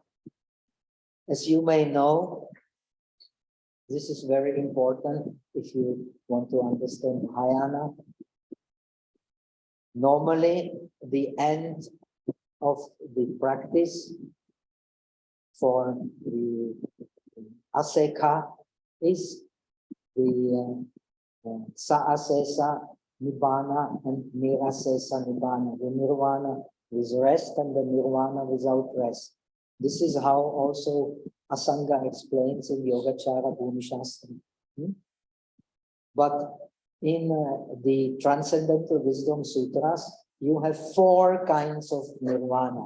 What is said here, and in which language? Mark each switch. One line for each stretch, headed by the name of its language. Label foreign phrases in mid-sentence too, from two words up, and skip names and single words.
English: As you may know, this is very important if you want to understand Mahayana. Normally, the end of the practice for the aseka is the
Pali: saasesa nibbana
English: and
Pali: nirasesa nibbana,
English: the nirvana with rest and the nirvana without rest. This is how also Asanga explains in Yogācāra Bhūmishastra. But in the Transcendental Wisdom Sutras, you have 4 kinds of nirvana.